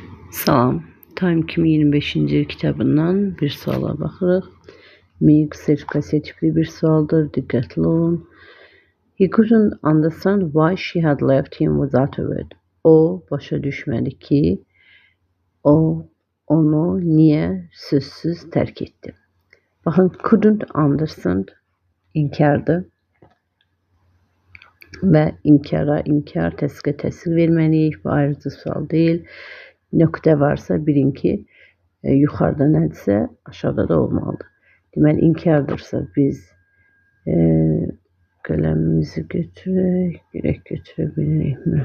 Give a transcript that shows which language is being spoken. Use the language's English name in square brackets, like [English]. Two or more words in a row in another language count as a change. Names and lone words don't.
[Azerbaijani] Salam. Time 2025-ci kitabından bir suala baxırıq. MIG sertifikasiya tipli bir sualdır. Diqqətli olun. [English] He couldn't understand why she had left him without a word. [Azerbaijani] O başa düşmədi ki, o onu niyə sözsüz tərk etdi. Baxın, [English] couldn't understand [Azerbaijani] inkardır. Və inkara inkar, təsdiqə təsdiq verməliyik. Bu ayrıcı sual deyil. Nöqtə varsa bilin ki, yuxarıda nədirsə aşağıda da olmalıdır. Deməli, inkardırsa biz qələmimizi götürək, görək götürə bilirikmi?